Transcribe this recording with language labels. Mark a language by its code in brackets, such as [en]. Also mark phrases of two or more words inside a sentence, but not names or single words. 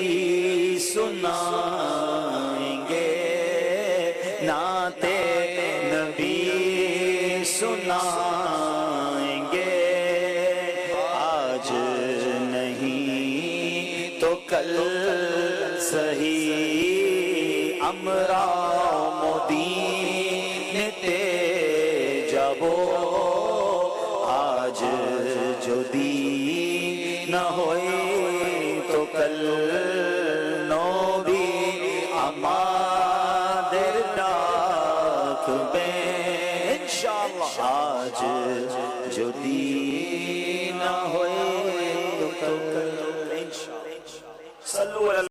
[ur] سنائیں گے نعت نبی سنائیں گے آج نہیں تو کل [bn] صحیح আমরা মদিনাতে যাব আজ যদি না হয় তো কাল নবী আমাদের ডাকবেন ইনশাআল্লাহ আজ آج যদি না হয় তো কাল।